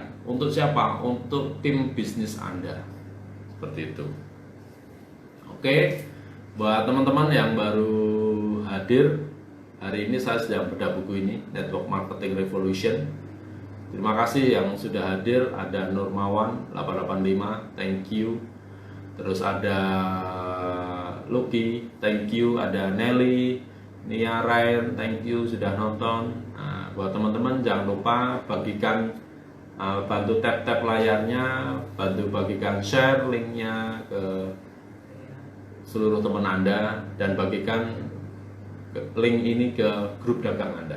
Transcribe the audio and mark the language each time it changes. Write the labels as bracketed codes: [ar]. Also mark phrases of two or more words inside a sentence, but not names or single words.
[id] Untuk siapa? Untuk tim bisnis Anda. Seperti itu. Oke, buat teman-teman yang baru hadir, hari ini saya sedang bedah buku ini, Network Marketing Revolution. Terima kasih yang sudah hadir. Ada Nurmawan 885, [en] thank you. [id] Terus ada Lucky, [en] thank you. [id] Ada Nelly, Nia Ryan, [en] thank you [id] sudah nonton. Nah, buat teman-teman jangan lupa bagikan, bantu tap-tap layarnya, bantu bagikan [en] share linknya [id] ke seluruh teman Anda, dan bagikan link ini ke grup dagang Anda.